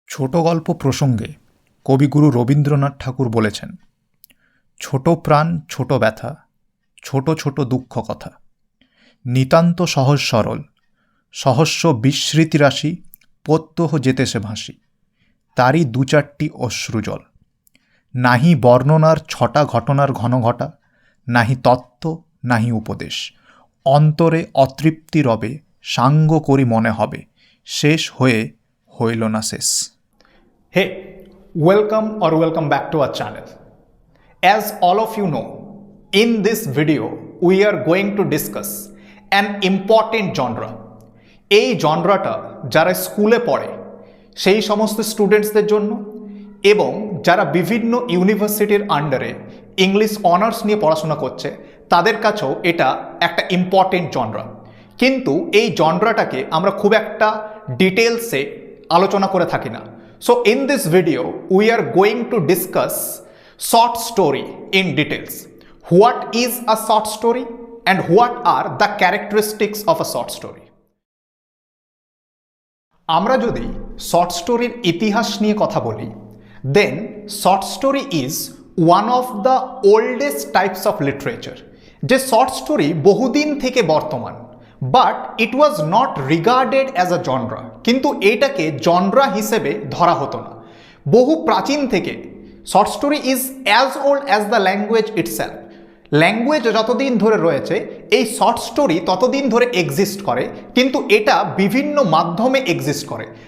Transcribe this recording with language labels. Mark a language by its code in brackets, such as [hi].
[bn] ছোট গল্প প্রসঙ্গে কবিগুরু রবীন্দ্রনাথ ঠাকুর বলেছেন, ছোট প্রাণ ছোট ব্যথা, ছোট ছোট দুঃখ কথা, নিতান্ত সহজ সরল, সহস্র বিস্মৃতিরাশি, প্রত্যহ যেতেছে ভাসি, তারই দু চারটি অশ্রুজল। নাহি বর্ণনার ছটা ঘটনার ঘন ঘটা, নাহি তত্ত্ব নাহি উপদেশ, অন্তরে অতৃপ্তি রবে, সাঙ্গ করি মনে হবে, শেষ হয়ে হইল না শেষ। [en] Hey, welcome back to our channel. As all of you know, in this video we are going to discuss an important genre. [bn] এই জনরাটা যারা স্কুলে পড়ে সেই সমস্ত স্টুডেন্টসদের জন্য এবং যারা বিভিন্ন ইউনিভার্সিটির আন্ডারে ইংলিশ অনার্স নিয়ে পড়াশোনা করছে তাদের কাছেও এটা একটা ইম্পর্টেন্ট জনরা। কিন্তু এই জনরাটাকে আমরা খুব একটা ডিটেলসে আলোচনা করে থাকি না। [en] So in this video, we are going to discuss short story in details. What is a short story and what are the characteristics of a short story? [bn] আমরা যদি শর্ট স্টোরির ইতিহাস নিয়ে কথা বলি, [en] then short story is one of the oldest types of literature. [bn] যে short story বহুদিন থেকে বর্তমান, [en] but it was not regarded as a genre, [bn] কিন্তু এটাকে জনরা হিসেবে ধরা হতো না। বহু প্রাচীন থেকে [en] Short story is as old as the language itself. [bn] Language যতদিন ধরে রয়েছে এই শর্ট স্টোরি ততদিন ধরে এক্সিস্ট করে, কিন্তু এটা বিভিন্ন মাধ্যমে এক্সিস্ট করে।